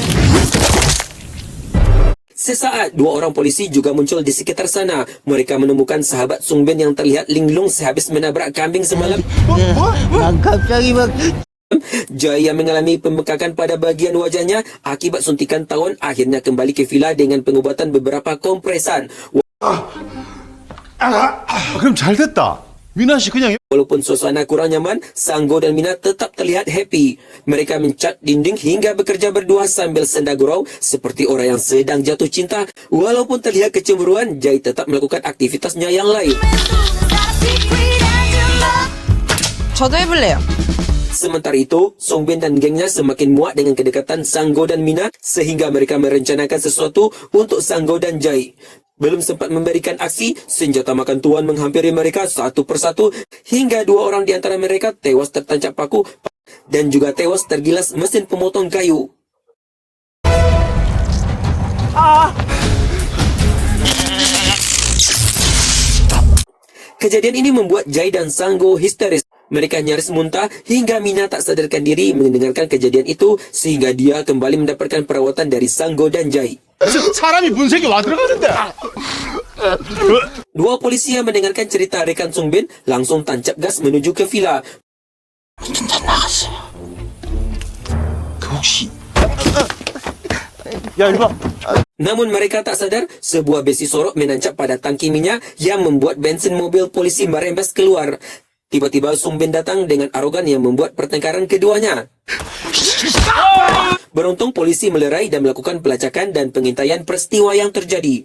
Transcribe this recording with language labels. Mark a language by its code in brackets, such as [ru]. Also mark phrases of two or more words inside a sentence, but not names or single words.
[id] Sesaat, dua orang polisi juga muncul di sekitar sana. Mereka menemukan sahabat Sung Bin yang terlihat linglung sehabis menabrak kambing semalam. Jai yang mengalami pembekakan pada bagian wajahnya akibat suntikan tawon akhirnya kembali ke villa dengan pengobatan beberapa kompresan. [ko] 그럼 잘 됐다. 미나 씨 그냥 [id] Walaupun suasana kurang nyaman, Sanggo dan Mina tetap terlihat happy. Mereka mencat dinding hingga bekerja berdua sambil senda gurau seperti orang yang sedang jatuh cinta. Walaupun terlihat kecemburuan, Jai tetap melakukan aktivitasnya yang lain. [ko] 저도 해볼래요. [id] Sementara itu, Songbin dan gengnya semakin muak dengan kedekatan Sanggo dan Mina sehingga mereka merencanakan sesuatu untuk Sanggo dan Jai. Belum sempat memberikan aksi, senjata makan tuan menghampiri mereka satu persatu hingga dua orang di antara mereka tewas tertancap paku dan juga tewas tergilas mesin pemotong kayu. Kejadian ini membuat Jai dan Sanggo histeris. Mereka nyaris muntah hingga Mina tak sadarkan diri mendengarkan kejadian itu sehingga dia kembali mendapatkan perawatan dari Sanggo dan Jai. [ko] 사람이 문색이 와 들어가는데. [id] Dua polisi yang mendengarkan cerita rekan Songbin langsung tancap gas menuju ke villa. [ko] 그 혹시 야 이리 봐. [id] Namun mereka tak sadar sebuah besi sorok menancap pada tangki minyak yang membuat bensin mobil polisi merembes keluar. Tiba-tiba Songbin datang dengan arogan yang membuat pertengkaran keduanya. Beruntung polisi melerai dan melakukan pelacakan dan pengintaian peristiwa yang terjadi.